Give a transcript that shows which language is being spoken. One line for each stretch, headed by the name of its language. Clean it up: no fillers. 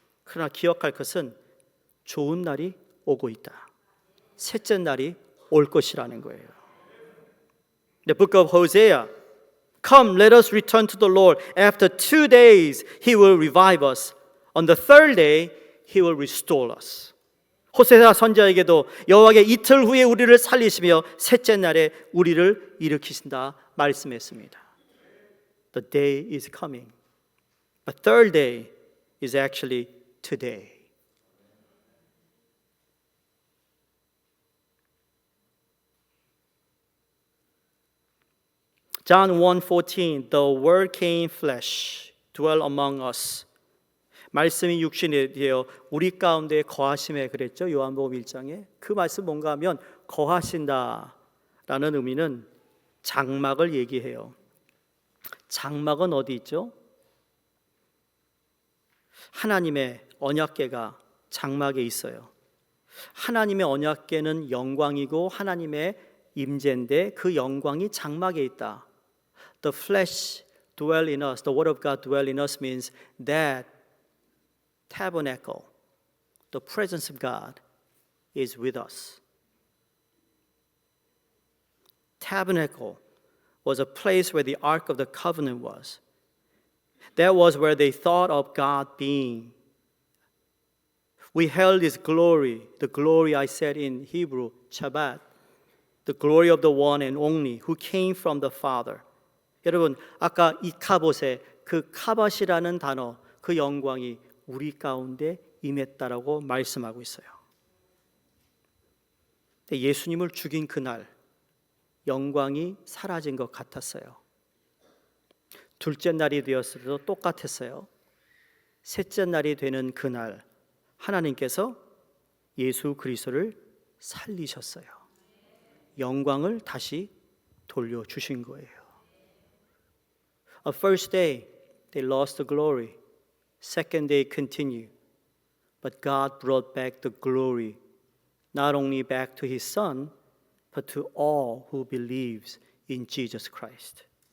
Korean: 그러나 기억할 것은 좋은 날이 오고 있다. 셋째 날이 올 것이라는 거예요.
English: The book of Hosea. Come, let us return to the Lord. After 2 days, He will revive us. On the third day, He will restore us.
Korean: 호세아 선지자에게도 여호와께 이틀 후에 우리를 살리시며 셋째 날에 우리를 일으키신다 말씀했습니다.
English: The day is coming. But third day is actually today. John 1:14 The word came flesh, dwell among us.
Korean: 말씀이 육신이 되어 우리 가운데 거하심에 그랬죠. 요한복음 1장에. 그 말씀 뭔가 하면 거하신다라는 의미는 장막을 얘기해요. 장막은 어디 있죠? 하나님의 언약궤가 장막에 있어요. 하나님의 언약궤는 영광이고 하나님의 임재인데 그 영광이 장막에 있다.
English: The flesh dwell in us. The word of God dwell in us means that tabernacle, the presence of God is with us. Tabernacle was a place where the Ark of the Covenant was. That was where they thought of God being. We held His glory, the glory I said in Hebrew, Shabbat, the glory of the one and only who came from the Father.
Korean: 여러분, 아까 이카봇의 그 카봇이라는 단어, 그 영광이 우리 가운데 임했다라고 말씀하고 있어요. 예수님을 죽인 그날 영광이 사라진 것 같았어요. 둘째 날이 되었어도 똑같았어요. 셋째 날이 되는 그날 하나님께서 예수 그리스도를 살리셨어요. 영광을 다시 돌려주신 거예요.
English: At first day, they lost the glory. Second day continued. But God brought back the glory, not only back to His Son, but to all who believes in Jesus Christ.